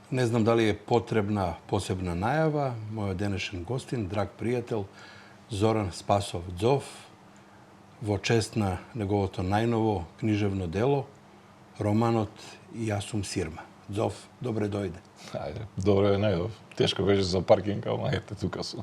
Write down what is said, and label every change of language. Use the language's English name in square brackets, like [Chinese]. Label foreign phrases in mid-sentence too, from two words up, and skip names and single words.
[Serbian] Ne znam da li je potrebna posebna najava. [Macedonian] Moj денешен гостин, драг пријател, Зоран Спасов Дзов, во чест на неговото најново книжевно дело, романот Јас сум Сирма. Дзов, добре дојде. Ајде, добре најдов. Тешко беше за паркинг, ама ете, тука сум.